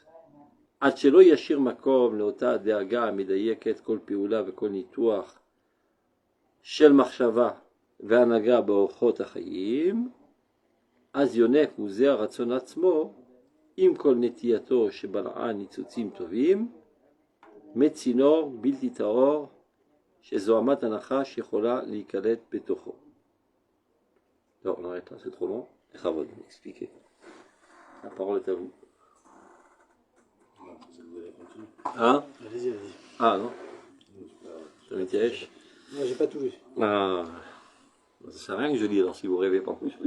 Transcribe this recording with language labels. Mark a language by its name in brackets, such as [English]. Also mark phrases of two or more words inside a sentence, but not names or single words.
[Hebrew] עד שלא ישאיר מקום לאותה הדאגה המדייקת כל פעולה וכל ניתוח של מחשבה והנהגה באורחות החיים, אז יונק הוא זה הרצון עצמו, עם כל נטייתו שבלעה ניצוצים טובים, מצינור בלתי טהור, שזו אמת הנחש יכולה להיקלט בתוכו. לא, [French] on arrête là, c'est trop long. Chavod, expliquez. La parole est à vous. Hein? Allez-y, allez-y. Ah non? Ça m'intéresse. Non, j'ai pas tout vu. Ah, ça sert à rien que je lis alors si vous rêvez pas.